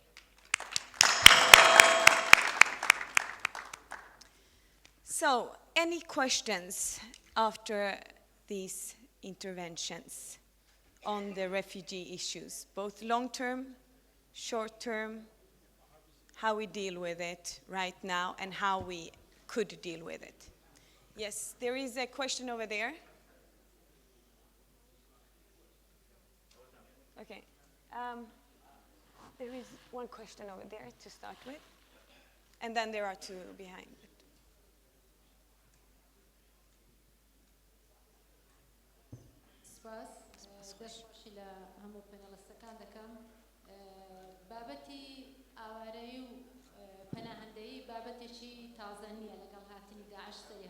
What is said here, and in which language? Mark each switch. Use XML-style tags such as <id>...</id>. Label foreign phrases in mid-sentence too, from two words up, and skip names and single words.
<en>So, any questions after these interventions on the refugee issues, both long-term, short-term, how we deal with it right now, and how we could deal with it? Yes, there is a question over there. Okay. There is one question over there to start with, and then there are two behind it.</en> <ckb>دەشی لە هەموو پەنەڵستەکان دەکەم بابەتی ئاوارەیی و پەناهەندەیی بابەتێکی تازە نییە لەگەڵ هاتنی داعش سەری</ckb>